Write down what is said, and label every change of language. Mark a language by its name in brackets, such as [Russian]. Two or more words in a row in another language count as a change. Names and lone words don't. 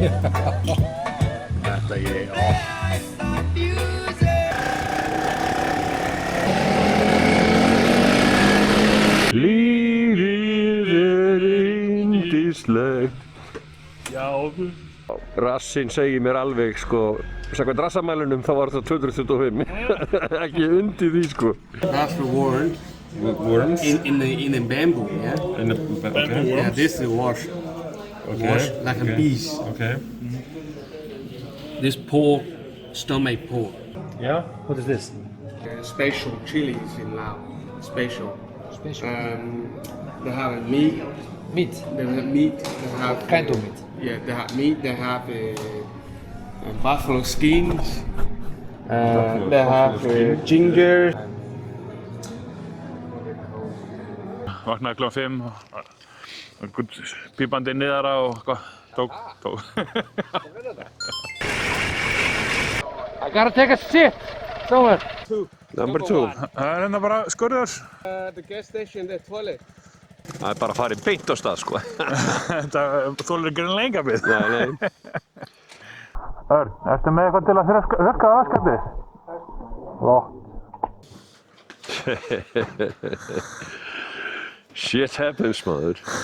[Icelandic] Þetta Lífið yndislegt. Já. Rassinn segir mér alveg sko, samkvæmt rassamælunum þá var þetta 225. Ekki undir því sko. [English] That's the worms. Worms? In the bamboo, yeah? In the okay. Yeah, this is wash. Okay. Wash like a bees. Okay. This pork, stomach pork. Yeah? What is this? Special chilies in Laos. Special. They have meat. Meat? They have meat. They have Kind of meat? Yeah, they have meat. They have buffalo skins. They have ginger. [Icelandic] Vaknaði klukkan 5. Pípandi niðara og Tók. [English] I gotta take a shit somewhere. Number 2. [Icelandic] Það er hérna bara skurður. [English] The gas station, the toilet. [Icelandic] Það er bara að fara í beint á stað, sko. Þetta þolir ekki lengi að bið. Nei. Örn, ertu með eitthvað til að þurrka raskatið? Lott. [English] Shit happens, maður.